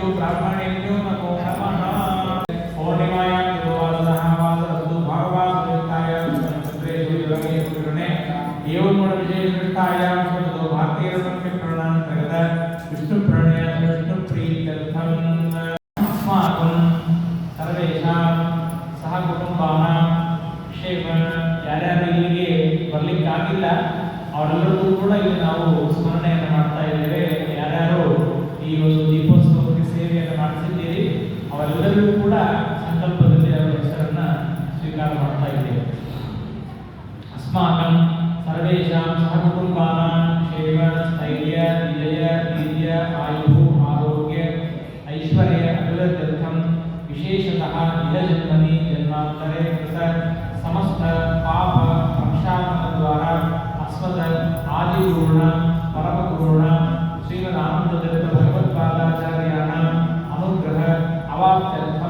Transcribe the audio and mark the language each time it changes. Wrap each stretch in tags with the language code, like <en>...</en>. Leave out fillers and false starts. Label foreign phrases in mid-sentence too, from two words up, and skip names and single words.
<sa>ब्राह्मणेभ्यो नमो नमः पूर्णिमायां द्वादशः वासरस्तु भागवासयुक्तायां चन्द्रेषु योगे पूर्णे एवं शब्दो भारतीयरत्नप्रणान्तर्गत विष्णुप्रणय विष्णुप्रीत्यर्थम् अस्माकं सर्वेषां सह कुटुंबानां क्षेम</sa> <kn>ಯಾರ್ಯಾರು ಇಲ್ಲಿಗೆ ಬರಲಿಕ್ಕಾಗಿಲ್ಲ ಅವರೆಲ್ಲರಿಗೂ ಕೂಡ ಇಲ್ಲಿ ನಾವು ಸ್ಮರಣೆಯನ್ನು ಮಾಡ್ತಾ ಇದ್ದೇವೆ. ಯಾರ್ಯಾರು ಈ ಒಂದು ದೀಪೋತ್ಸವಕ್ಕೆ ಸೇವೆಯನ್ನು ಮಾಡಿಸಿದ್ದೀರಿ ಅವರೆಲ್ಲರಿಗೂ ಕೂಡ ಸಂಕಲ್ಪದಲ್ಲಿ ಅವರ ಹೆಸರನ್ನು ಸ್ವೀಕಾರ ಮಾಡ್ತಾ ಇದ್ದೇವೆ.</kn> <sa>अस्माकं सर्वेषां सहकुटुम्बानां क्षेम स्थैर्य विजय वीर्य आयुः आरोग्य ऐश्वर्य अभिवृद्ध्यर्थं विशेषतः इहजन्मनि जन्मान्तरे कृत समस्त पाप प्रक्षालनद्वारा अस्मद आदिगुरुण परमगुरुण श्रीमदानन्दतीर्थ भगवत्पादाचार्याणाम् अनुग्रह अवाप्त्यर्थं</sa>